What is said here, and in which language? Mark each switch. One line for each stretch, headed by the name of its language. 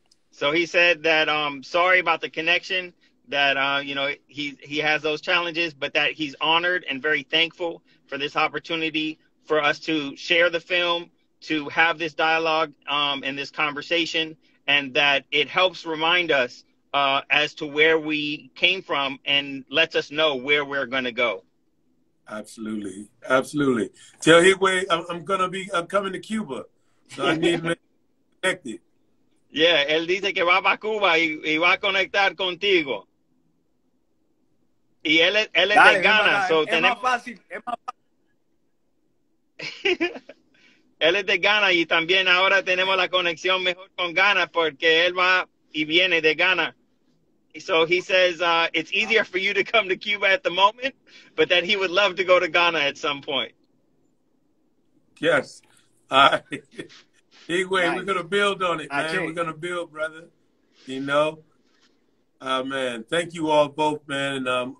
English: So he said that sorry about the connection, that he has those challenges, but that he's honored and very thankful for this opportunity for us to share the film, to have this dialogue and this conversation, and that it helps remind us as to where we came from and lets us know where we're going to go. Absolutely. Absolutely. Tell Higwe I'm coming to Cuba, so I need to make connected.
Spanish: Yeah, él dice que va para Cuba y va a conectar contigo. Y él es de Ghana. So es más fácil. Él es de Ghana y también ahora tenemos la conexión mejor con Ghana porque él va y viene de Ghana.
English: So he says it's easier for you to come to Cuba at the moment, but that he would love to go to Ghana at some point. Yes. Anyway, nice. We're going to build on it, man. We're going to build, brother. Man, thank you all both, man.